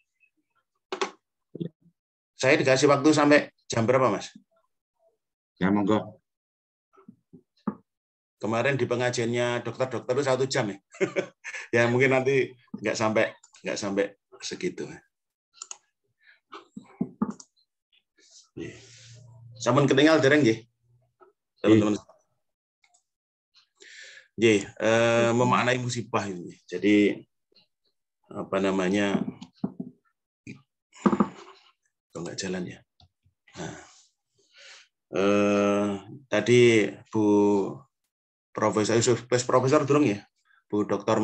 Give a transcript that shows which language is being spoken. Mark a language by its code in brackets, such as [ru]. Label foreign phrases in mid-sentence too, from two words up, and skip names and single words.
[id] Saya dikasih waktu sampai jam berapa Mas? Ya monggo. Kemarin di pengajiannya dokter-dokter itu 1 jam ya. Ya mungkin nanti nggak sampai segitu. [jv] Sampun ketinggal dereng nggih. [id] Teman-teman. Nggih, memaknai musibah ini. Jadi apa namanya? Kok nggak jalan ya? Nah, tadi Bu Profesor Durung ya, Bu Dr.